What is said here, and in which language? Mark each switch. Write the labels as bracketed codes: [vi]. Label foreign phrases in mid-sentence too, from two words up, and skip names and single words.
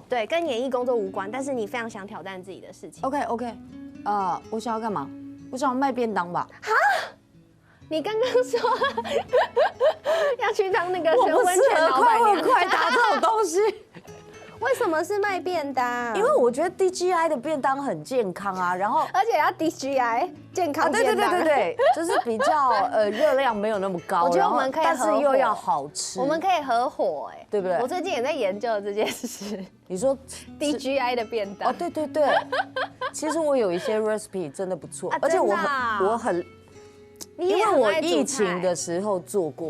[zh] 對，跟演藝工作無關，但是你非常想挑戰自己的事情。 OK， 我想要幹嘛？我想要賣便當吧。哈？你剛剛說要去當那個溫泉老闆娘，快打這種東西。為什麼是賣便當？因為我覺得 DGI 的便當很健康啊，然後而且要 DGI 健康便當，對，就是比較熱量沒有那麼高，我覺得我們可以合夥，但是又要好吃，我們可以合夥，對不對？我最近也在研究這件事。你說 DGI 的便當？哦，對，其實我有一些 recipe 真的不錯，而且我很，因為我疫情的時候做過。